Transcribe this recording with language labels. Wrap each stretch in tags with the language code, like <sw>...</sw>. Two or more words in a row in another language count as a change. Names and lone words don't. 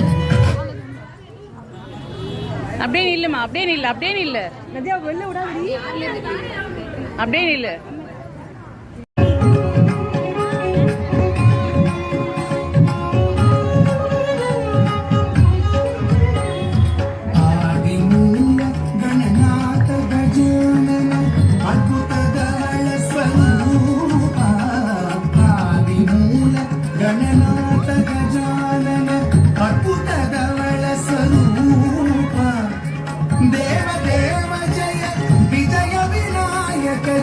<ta>அப்படியே நில்லுமா அப்படியே நில்லு அப்படியே நில்லு நதியா வெளில விடாதீ அப்படியே நில்லு</ta> <kn>ஆதிமூಲ ಗಣನಾಥ ಗಜಾನನ ಅದ್ಭುತಗಳ ಸ್ವರೂಪ ಆದಿಮೂಲ ಗಣನಾಥ ಗಜಾನನ ಅದ್ಭುತಗಳ ಸ್ವರೂಪ ದೇವ ದೇವ ಜಯ ವಿಜಯ ವಿನಾಯಕ</kn>